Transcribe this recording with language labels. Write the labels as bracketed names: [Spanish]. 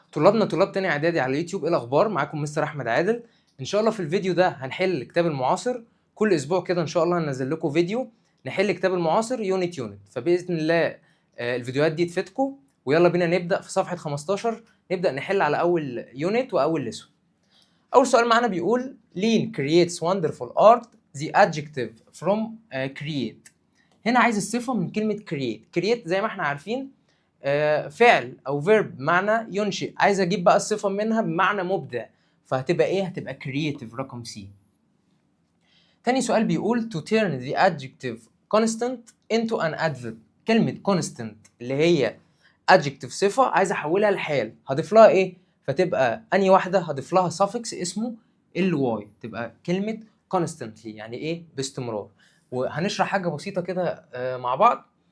[Arabic] طلاب تاني اعدادي على اليوتيوب، ايه الاخبار؟ معاكم مستر احمد عادل. ان شاء الله في الفيديو ده هنحل كتاب المعاصر. كل اسبوع كده ان شاء الله هنزل لكم فيديو نحل كتاب المعاصر يونت. فباذن الله الفيديوهات دي تفيدكم. ويلا بينا نبدا في صفحه 15، نبدا نحل على اول يونت واول ليسون. اول سؤال معانا بيقول [English] Lynn creates wonderful art the adjective from create. [Arabic] هنا عايز الصفه من كلمه create زي ما احنا عارفين فعل او verb بمعنى ينشئ. عايز اجيب بقى الصفه منها بمعنى مبدع، فهتبقى ايه؟ هتبقى creative رقم سي. تاني سؤال بيقول [English] to turn the adjective constant into an adverb. [Arabic] كلمه constant اللي هي adjective صفه، عايز احولها لحال، هضيف لها ايه؟ فتبقى انهي واحده؟ هضيف لها suffix اسمه ly، تبقى كلمه constantly يعني ايه؟ باستمرار. وهنشرح حاجه بسيطه كده مع بعض.